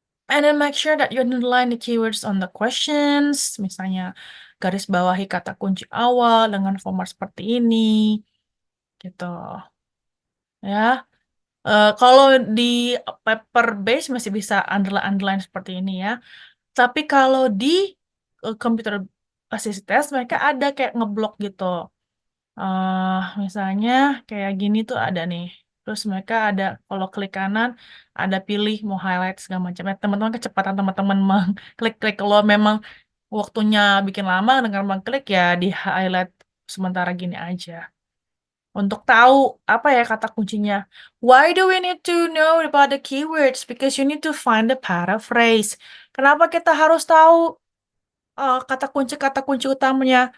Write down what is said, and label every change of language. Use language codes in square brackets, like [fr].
[en] And then make sure that you underline the keywords on the questions. [id] Misalnya, garis bawahi kata kunci awal dengan format seperti ini. Gitu. Ya. Kalau di paper base masih bisa underline seperti ini ya. Tapi kalau di computer assisted test mereka ada kayak ngeblok gitu. Misalnya kayak gini tuh ada nih. Terus mereka ada kalau klik kanan ada pilih mau highlight segala macam. Teman-teman kecepatan teman-teman mengklik-klik kalau memang waktunya bikin lama dengan mengklik ya di highlight sementara gini aja untuk tahu apa ya kata kuncinya. [en] Why do we need to know about the keywords? Because you need to find the paraphrase. [id] Kenapa kita harus tahu kata kunci utamanya?